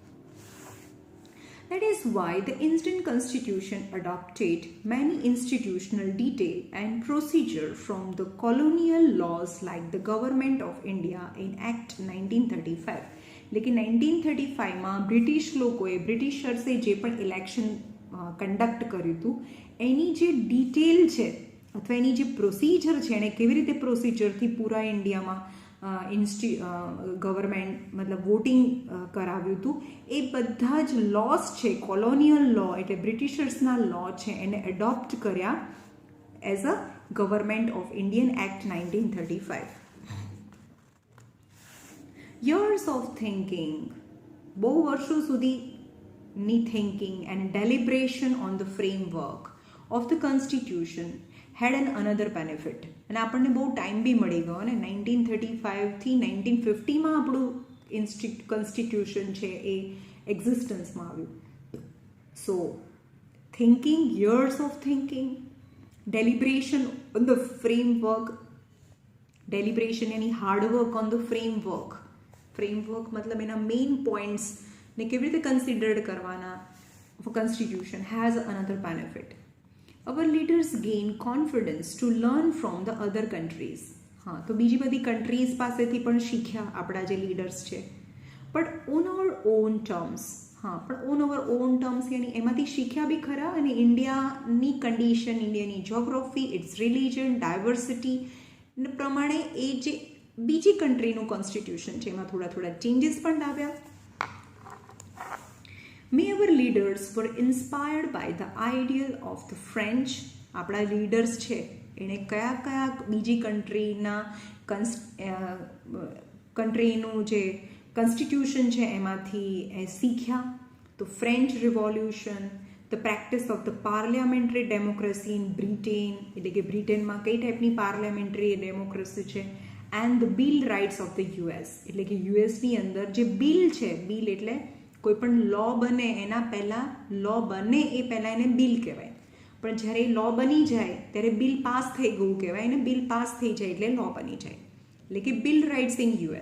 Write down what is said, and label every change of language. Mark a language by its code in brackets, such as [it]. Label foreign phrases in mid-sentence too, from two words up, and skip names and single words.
[en] That is why the Indian Constitution adopted many institutional detail and procedure from the colonial laws like the Government of India in Act 1935. [gu] लेकिन 1935માં બ્રિટિશ લોકોએ, બ્રિટિશર્સે જે પણ [en] election conduct [gu] કર્યું હતું એની જે ડિટેલ છે અથવા એની જે પ્રોસિજર છે, એણે કેવી રીતે પ્રોસિજરથી પૂરા ઇન્ડિયામાં ગવર્મેન્ટ મતલબ વોટિંગ કરાવ્યું હતું, એ બધા જ લોસ છે, [en] colonial law [gu] એટલે બ્રિટિશર્સના લો છે, એને એડોપ્ટ કર્યા [en] as a Government of Indian Act 1935. years of thinking, [gu] બહુ વર્ષો સુધીની [en] thinking and deliberation on the framework of the constitution had an another benefit. [gu] અને આપણને બહુ ટાઈમ બી મળી ગયો ને. 1935થી 1950માં આપણું કોન્સ્ટિટ્યુશન છે એ એક્ઝિસ્ટન્સમાં આવ્યું. [en] so thinking, years of thinking, deliberation on the framework, deliberation any hardwork on the framework. [gu] ફ્રેમવર્ક મતલબ એના [en] main points [gu] કેવી રીતે કન્સિડર્ડ કરવાના [en] constitution has another benefit. Our leaders gain confidence to learn from the other countries. [gu] હા, તો બીજી બધી કન્ટ્રીઝ પાસેથી પણ શીખ્યા આપણા જે લીડર્સ છે. [en] but on our own terms, [gu] હા, પણ [en] on our own terms [gu] યાની એમાંથી શીખ્યા બી ખરા. અને ઇન્ડિયાની કન્ડિશન, ઇન્ડિયાની જોગ્રાફી, [en] its religion, [gu] ડાયવર્સિટી પ્રમાણે એ જે બીજી કન્ટ્રીનું કોન્સ્ટિટ્યુશન છે એમાં થોડા ચેન્જીસ પણ લાવ્યા. [en] May our leaders were inspired by the ideal of the French. [gu] આપણા લીડર્સ છે એણે કયા બીજી કન્ટ્રીનું જે કોન્સ્ટિટ્યુશન છે એમાંથી શીખ્યા. તો ફ્રેન્ચ રિવોલ્યુશન, [en] the practice of the parliamentary democracy in Britain, [gu] એટલે કે બ્રિટનમાં કઈ ટાઈપની [en] parliamentary democracy [gu] છે, [en] and the bill rights of the US, [gu] એટલે કે યુએસની અંદર જે બિલ છે, બિલ એટલે કોઈ પણ લો બને એના પહેલાં, લો બને એ પહેલાં એને બિલ કહેવાય, પણ જ્યારે લો બની જાય ત્યારે [en] bill pass [gu] થઈ ગયું કહેવાય, અને [en] bill pass [gu] થઈ જાય એટલે લો બની જાય, એટલે કે [en] bill rights in US.